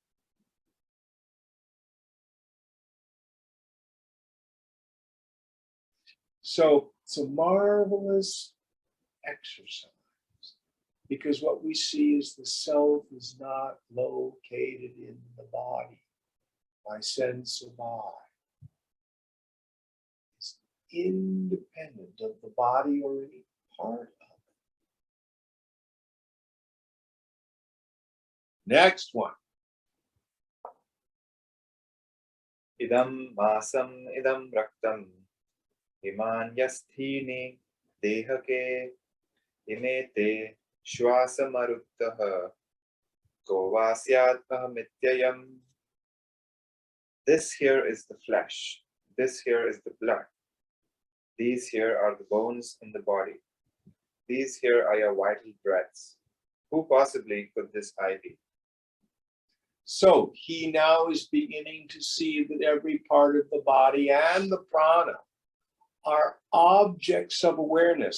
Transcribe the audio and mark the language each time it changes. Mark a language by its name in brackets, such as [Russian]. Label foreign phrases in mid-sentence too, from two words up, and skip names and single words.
[English] So it's a marvelous exercise, because what we see is the self is not located in the body. My sense of I is independent of the body or any part of it. Next one. [Sanskrit] Idam masam idam raktam imanyasthini dehake imete shwasamaruttah kovasyat ahamityayam. [English] This here is the flesh. This here is the blood. These here are the bones in the body. These here are your vital breaths. Who possibly could this I be? So he now is beginning to see that every part of the body and the prana are objects of awareness.